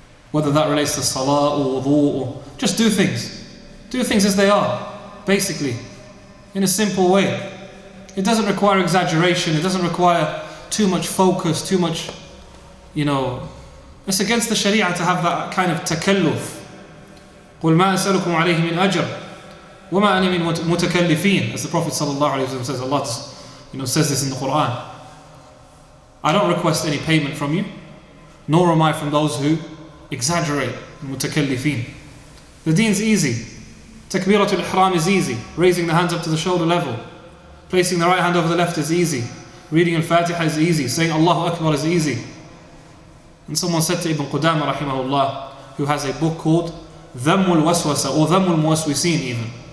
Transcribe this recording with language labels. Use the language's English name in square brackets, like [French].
[English] Whether that relates to salah or wudu, or just do things. Do things as they are, basically, in a simple way. It doesn't require exaggeration, it doesn't require too much focus, too much, it's against the Sharia to have that kind of takalluf. [Arabic] قُلْ مَا أَسْأَلُكُمْ عَلَيْهِ مِنْ أَجْرٍ وَمَا أَنَا مِنْ مُتَكَلِّفِينَ, [English] as the Prophet ﷺ says, Allah says this in the Quran. I don't request any payment from you, nor am I from those who exaggerate, mutakallifin. The deen's easy. Takbiratul ihram is easy. Raising the hands up to the shoulder level. Placing the right hand over the left is easy. Reading al-Fatiha is easy. Saying Allahu Akbar is easy. And someone said to Ibn Qudama rahimahullah, who has a book called Dhammul Waswasa, or Dhammul Muwaswisin even.